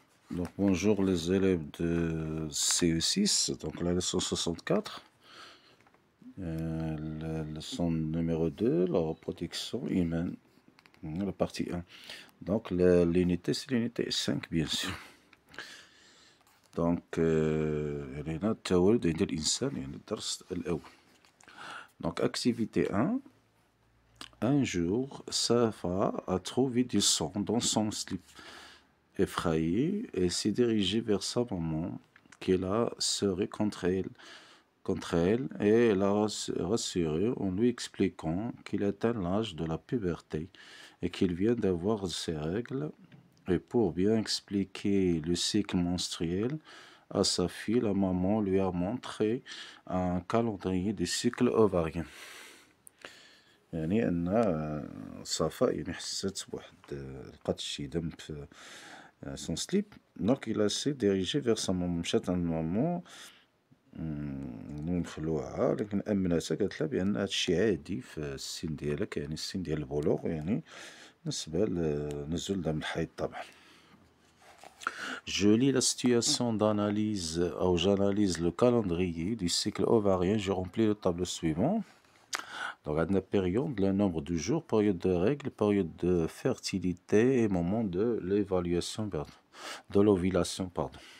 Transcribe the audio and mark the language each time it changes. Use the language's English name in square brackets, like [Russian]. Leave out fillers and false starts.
[French] Donc bonjour les élèves de CE6, donc la leçon 64, la leçon numéro 2, la reproduction humaine, la partie 1. Donc l'unité, c'est l'unité 5 bien sûr. [Arabic] Donc هنا التولد عند الإنسان يعني الدرس الأول. [French] Donc activité 1. Un jour, Safa a trouvé du sang dans son slip. Effrayée, elle s'est dirigée vers sa maman, qui la serré contre elle, et elle l'a rassurée en lui expliquant qu'il atteint l'âge de la puberté et qu'il vient d'avoir ses règles. Et pour bien expliquer le cycle menstruel à sa fille, la maman lui a montré un calendrier des cycles ovariens. [Arabic] يعني أن صفاء يعني حست بواحد لقات شي دم في [French] سون سليب. دونك إلا سي ديريجي فيغ سا مامون، [Arabic] مشات عند مامون مخلوعة، لكن أمناتها قالتلها بأن هادشي عادي في السن ديالك، يعني السن ديال البلوغ، يعني بالنسبة لنزول دم الحيض طبعا. [French] Je lis la situation d'analyse, ou j'analyse le calendrier du cycle ovarien, je remplis le tableau suivant. Donc, on a période, le nombre de jours, période de règles, période de fertilité et moment de l'évaluation, de l'ovulation, pardon.